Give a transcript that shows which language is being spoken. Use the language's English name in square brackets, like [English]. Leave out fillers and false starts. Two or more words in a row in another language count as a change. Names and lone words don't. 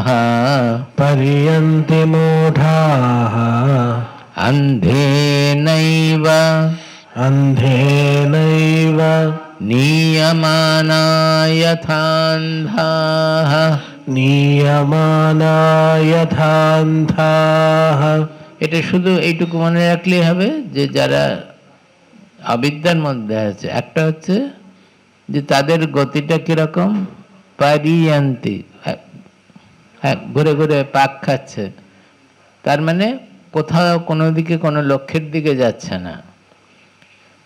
[Sanskrit] पर्यन्ति मूढाः, अन्धेनैव अन्धेनैव नीयमाना यथान्धाः, नीयमाना यथान्धाः। [Bangla] এটা শুধু এইটুকু মনে রাখলেই হবে যে যারা অবিদ্যার মধ্যে আছে, একটা হচ্ছে যে তাদের গতিটা কিরকম, পারিয়ান্তি, ঘুরে ঘুরে পাক খাচ্ছে, তার মানে কোথাও কোনো দিকে কোনো লক্ষ্যের দিকে যাচ্ছে না।